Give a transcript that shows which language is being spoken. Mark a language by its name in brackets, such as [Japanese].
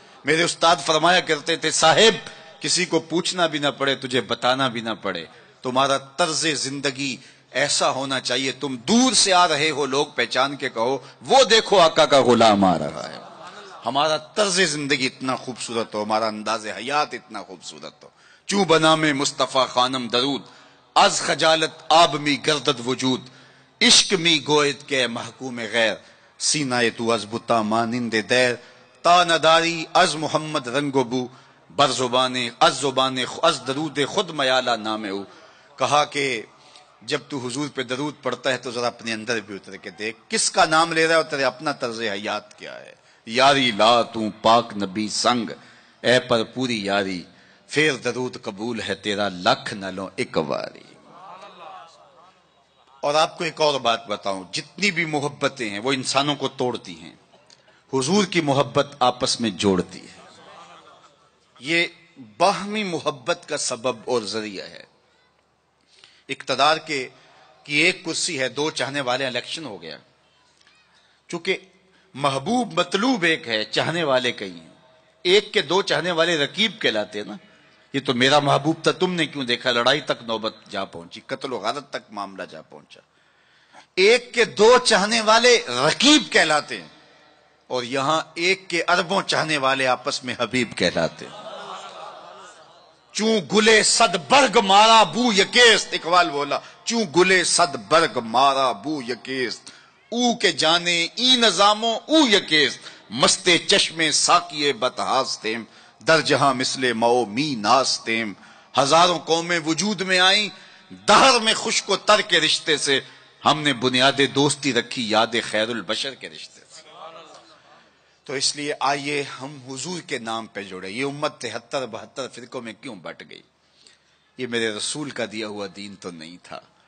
[Urdu] میرے استاد فرمایا کرتے تھے صاحب کسی کو پوچھنا بھی نہ پڑے، تجھے بتانا بھی نہ پڑے. تمہارا طرز زندگی ایسا ہونا چاہیے، تم دور سے آ رہے ہو لوگ پہچان کے کہو وہ دیکھو آقا کا غلام آ رہا ہے. ہمارا طرز زندگی اتنا خوبصورت ہو، ہمارا انداز حیات اتنا خوبصورت ہو. [Persian] چوں بنا میں مصطفیٰ خانم درود، از خجالت آب می گردد وجود، عشق می گوید کے محکوم غیر، سینہ تو از بتا مانند دیر، تا نداری از محمد رنگ و بو، بر زبان از درود خود میالہ نام او. [Urdu] کہا کہ جب تو حضور پہ درود پڑھتا ہے تو ذرا اپنے اندر بھی اتر کے دیکھ کس کا نام لے رہا ہے اور تیرے اپنا طرز حیات کیا ہے. [Punjabi] یاری لا تو پاک نبی سنگ، اے پر پوری یاری، پھر درود قبول ہے تیرا لکھ نہ لو ایک واری. [Urdu] اور آپ کو ایک اور بات بتاؤں، جتنی بھی محبتیں ہیں وہ انسانوں کو توڑتی ہیں، حضور کی محبت آپس میں جوڑتی ہے. یہ باہمی محبت کا سبب اور ذریعہ ہے. اقتدار کی ایک کرسی ہے، 2 چاہنے والے، الیکشن ہو گیا. چونکہ محبوب مطلوب ایک ہے، چاہنے والے کئی ہیں. ایک کے 2 چاہنے والے رقیب کہلاتے ہیں نا. یہ تو میرا محبوب تھا، تم نے کیوں دیکھا، لڑائی تک نوبت جا پہنچی، قتل و غارت تک معاملہ جا پہنچا. ایک کے 2 چاہنے والے رقیب کہلاتے ہیں، اور یہاں ایک کے اربوں چاہنے والے آپس میں حبیب کہلاتے ہیں. [Persian] چوں گلے صد برگ مارا بو یکیست، [Urdu] اقبال بولا [Persian] چوں گلے صد برگ مارا بو یکیست، او کے جانے ای نظاموں او یکیست، مستے چشمے ساکیے بتہاستیم، در جہاں مثل مو می ناستیم. [Urdu] ہزاروں قومیں وجود میں آئیں، دہر میں خشک و تر کے رشتے سے، ہم نے بنیاد دوستی رکھی یاد خیر البشر کے رشتے سے. تو اس لیے آئیے ہم حضور کے نام پہ جڑے. یہ امت 73-72 فرقوں میں کیوں بٹ گئی؟ یہ میرے رسول کا دیا ہوا دین تو نہیں تھا.